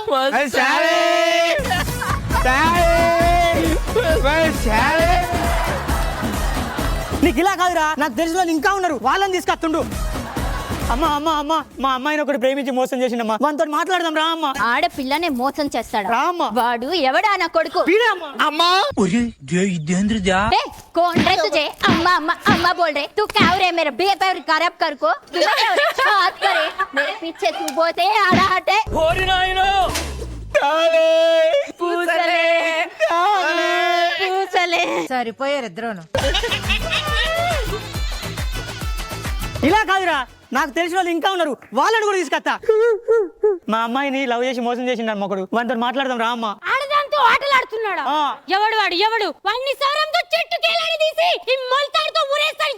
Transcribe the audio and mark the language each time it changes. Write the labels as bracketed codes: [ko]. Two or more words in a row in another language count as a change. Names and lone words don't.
[te] నీకు ఇలా కాదురా, నాకు తెలిసిన వాళ్ళు ఇంకా ఉన్నారు, వాళ్ళని తీసుకొస్తుండు. అమ్మా అమ్మా అమ్మా, మా అమ్మాయిని ఒకటి ప్రేమించి మోసం చేసిండమ్మా, వానితో మాట్లాడదాం రా అమ్మా. ఆడపిల్లనే మోసం చేస్తాడా? రామ్మా. వాడు ఎవడా నా కొడుకు? వీడే అమ్మా. అమ్మా [hi] ए, कौन रे तुझे? अम्मा अम्मा अम्मा बोल रहे। तू क्या हो रे? मेरा बिहेवियर खराब कर को तू क्या हो रे? बात करे मेरे पीछे तू बोलते आड़ा हटे पूछले पूछले [te] సరిపోయారు ఇద్దరును. ఇలా కాదురా, నాకు తెలిసిన వాళ్ళు ఇంకా ఉన్నారు, వాళ్ళని కూడా తీసుకొస్తా. మా అమ్మాయిని లవ్ చేసి మోసం చేసిండు మొక్కడు, వానితో మాట్లాడదాం రా అమ్మా. ఆడదాంతో ఆటలాడుతున్నాడా? ఆ. ఎవడు వాడు ఎవడు? వాడిని సౌరంతో చెట్టు కేలాడి తీసి ఈ మొలతాడుతో ఊరేస్తాడు.